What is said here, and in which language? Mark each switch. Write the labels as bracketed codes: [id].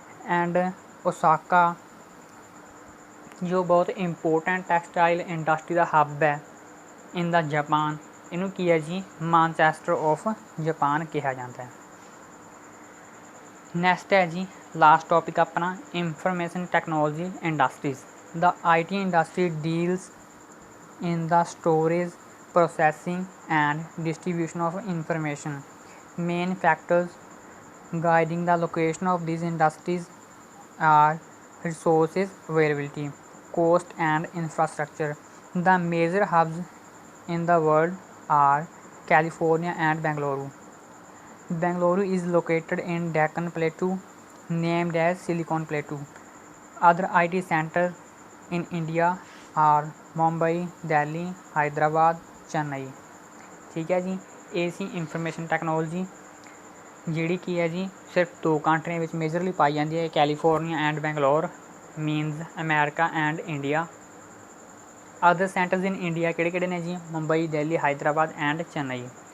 [pa] And Osaka ਜੋ ਬਹੁਤ important textile industry ਦਾ ਹੱਬ ਹੈ [en] in the Japan, [pa] ਇਹਨੂੰ ਕੀ ਹੈ ਜੀ, ਮਾਨਚੈਸਟਰ ਆਫ ਜਾਪਾਨ ਕਿਹਾ ਜਾਂਦਾ ਹੈ। ਨੈਕਸਟ ਹੈ ਜੀ ਲਾਸਟ ਟੌਪਿਕ ਆਪਣਾ information technology industries. [en] The IT industry deals in the storage, processing and distribution of information. Main factors guiding the location of these industries are resources availability, cost and infrastructure. The major hubs in the world are California and Bangalore. Bangalore is located in Deccan Plateau named as Silicon Plateau. Other IT centers in India are [pa] Mumbai, Delhi, Hyderabad, Chennai. ਠੀਕ ਹੈ ਜੀ। ਇਹ ਸੀ information technology ਜਿਹੜੀ ਕੀ ਹੈ ਜੀ ਸਿਰਫ 2 ਕੰਟਰੀਆਂ ਵਿੱਚ ਮੇਜਰਲੀ ਪਾਈ ਜਾਂਦੀ ਹੈ, California and Bangalore, means America and India. [en] other centers in India [pa] ਕਿਹੜੇ ਕਿਹੜੇ ਨੇ ਜੀ, ਮੁੰਬਈ, ਦਿੱਲੀ, ਹੈਦਰਾਬਾਦ ਐਂਡ ਚੇਨਈ।